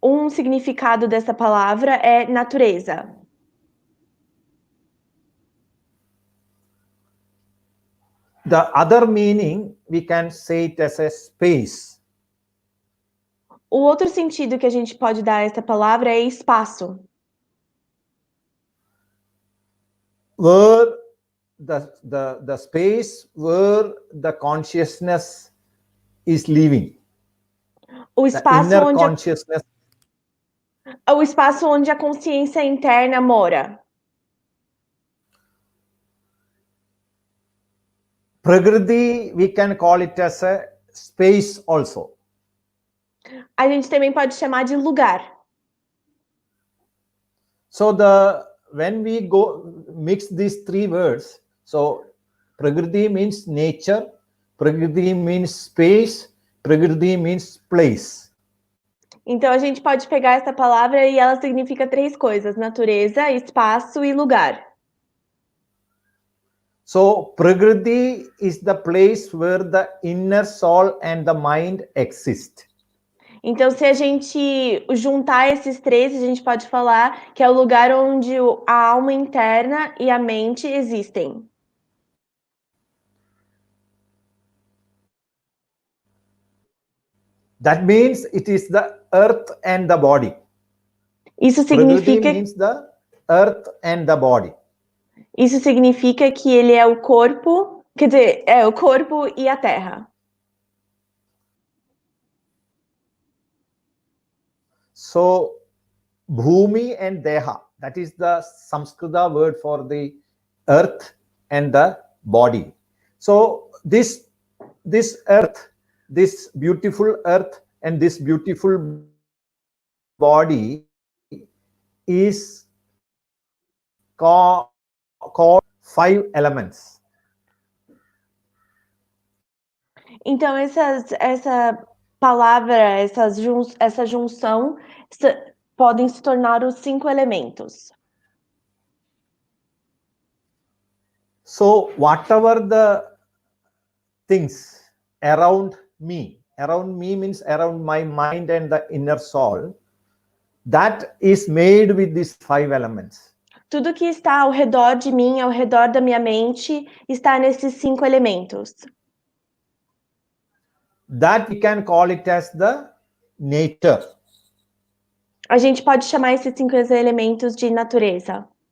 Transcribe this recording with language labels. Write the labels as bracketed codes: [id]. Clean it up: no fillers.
[pt] Significado dessa palavra é natureza. [en] The other meaning, we can say it as a space. [pt] O outro sentido que a gente pode dar a essa palavra é espaço. [en] Where the space where the consciousness is living. [pt] O espaço onde [en] consciousness. [pt] O espaço onde a consciência interna mora. [en] Prakriti, we can call it as a space also. [pt] A gente também pode chamar de lugar. [en] So when we go mix these three words, so Prakriti means nature, Prakriti means space, Prakriti means place. [pt] Então a gente pode pegar essa palavra e ela significa três coisas: natureza, espaço e lugar. [en] So Prakriti is the place where the inner soul and the mind exist. [pt] Então, se a gente juntar esses três, a gente pode falar que é o lugar onde a alma interna e a mente existem. [en] That means it is the earth and the body. [pt] Isso significa [en] Prakriti means the earth and the body. [pt] Isso significa que ele é o corpo, quer dizer, é o corpo e a terra. [en] So, Bhumi and Deha, that is the Samskrita word for the earth and the body. So, this earth, this beautiful earth and this beautiful body is called five elements. [pt] Então, essa palavra, essa junção podem se tornar os 5 elementos. [en] So, whatever the things around me means around my mind and the inner soul, that is made with these 5 elements. [pt] Tudo que está ao redor de mim, ao redor da minha mente, está nesses 5 elementos. [en] That we can call it as the nature. [pt] A gente pode chamar esses 5 elementos de natureza.